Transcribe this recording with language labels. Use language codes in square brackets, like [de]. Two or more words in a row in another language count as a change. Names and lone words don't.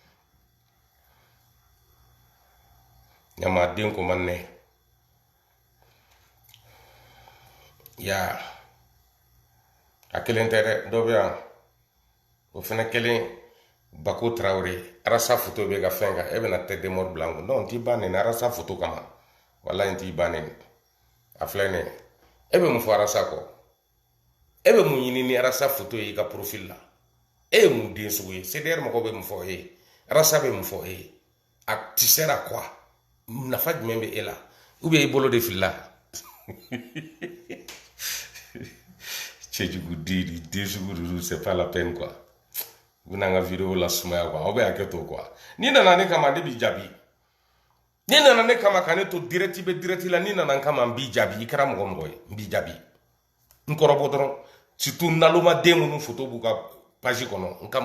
[bm] ɲamaden ko man ne ya a kelen tɛ dɛ dɔ bɛ yan o fɛnɛ kelen Bako Traoré Arasa photo bɛ ka fɛn kan e bɛna [fr] tête de mort [bm] bila n kun non n t'i ba nɛni Arasa photo kama walayi n t'i ba nɛni a filɛ nin ye e bɛ mun fɔ Arasa kɔ e bɛ mun ɲini ni Arasa photo ye i ka profil la e ye mun den sugu ye CDR mɔgɔw bɛ mun fɔ e ye Arasa bɛ mun fɔ e ye [fr] a tu sers à quoi [bm] nafa jumɛn bɛ e la [fr] ou bien [bm] i bolo de filila cɛjuguden den sugu duuru [fr] c'est pas la peine quoi [bm] u bɛna n ka video la sumaya quoi aw bɛ hakɛ to quoi n'i nana ne kama ne b'i jaabi n'i nana ne kama ka ne to direct bɛ direct la n'i nana n kama n b'i jaabi i kɛra mɔgɔ mɔgɔ ye n b'i jaabi n kɔrɔbɔ dɔrɔn surtout nalomaden minnu photo b'u ka page kɔnɔ n kan